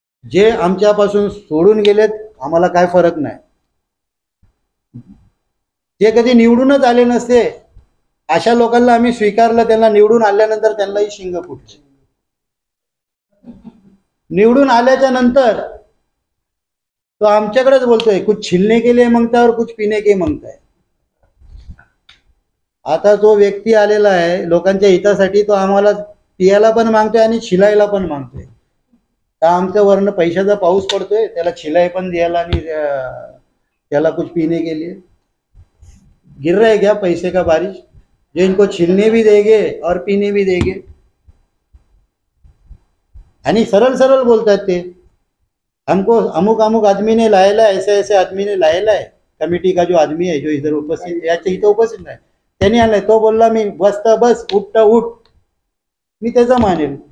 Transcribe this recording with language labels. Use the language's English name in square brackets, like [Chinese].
[Marathi] जे आमच्यापासून सोडून गेलेत आम्हाला काय फरक नाही. जे कधी निवडूनच आले नसते अशा लोकांना आम्ही स्वीकारलं, त्यांना निवडून आल्यानंतर त्यांनाही शिंग फुटले. निवडून आल्याच्या नंतर तो आमच्याकडेच बोलतोय, [Hindi] कुछ छिलने के लिए मांगता है और कुछ पीने के मांगता है. [Marathi] आता तो व्यक्ती आलेला आहे लोकांच्या हितासाठी, तो आम्हाला पियाला पण मागतोय आणि छिलायला पण मागतोय. तर आमच्या वरनं पैशाचा पाऊस पडतोय, त्याला छिलाई पण द्यायला आणि त्याला [Hindi] कुछ पीने के लिए. गिर रहा है क्या पैसे का बारिश? जो इनको छिलने भी देंगे और पीने भी देंगे. [Marathi] आणि सरळ सरळ बोलतात ते, [Hindi] हमको अमुक अमुक आदमी ने लाएला, ऐसे ऐसे आदमी ने लाएला है. कमिटी का जो आदमी है जो इधर उपस्थित, [Marathi] याच्या इथं उपस्थित नाही, त्यांनी आणलाय. तो बोलला मी बसता बस, उठता उठ, मी त्याचा मानेल.